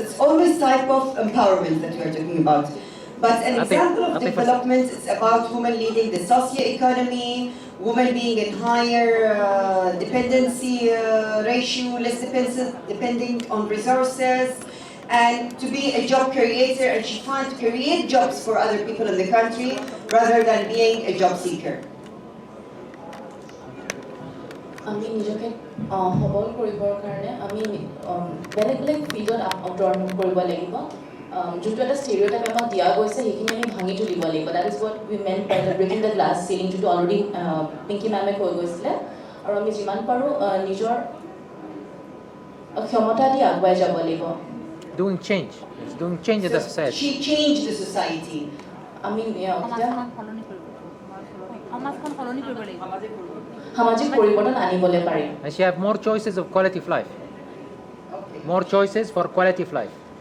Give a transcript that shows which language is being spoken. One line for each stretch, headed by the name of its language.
English: It's always type of empowerment that we are talking about. But an example of development is about women leading the socio-economy, women being in higher dependency ratio, less depending on resources, and to be a job creator, and she finds to create jobs for other people in the country rather than being a job seeker.
Assamese: আমি নিজকে সবল কৰিবৰ কাৰণে আমি বেলেগ বেলেগ ফিল্ডত অৱতৰণ কৰিব লাগিব যোনটো এটা ষ্টেৰিঅ'টাইপ আমাক দিয়া গৈছে সেইখিনি আমি ভাঙি তুলিব লাগিব
English: that is what we meant by the breaking the glass ceiling
Assamese: যোনটো অলৰেডি পিংকি মেমে কৈ গৈছিলে আৰু আমি যিমান পাৰোঁ নিজৰ ক্ষমতা দি আগুৱাই যাব লাগিব
English: Doing change. It's doing change in the society. She changed the society.
Assamese: আমি সামাজিক পৰিৱৰ্তন আনিবলৈ পাৰিম
English: And she have more choices of quality of life. Okay. More choices for quality of life.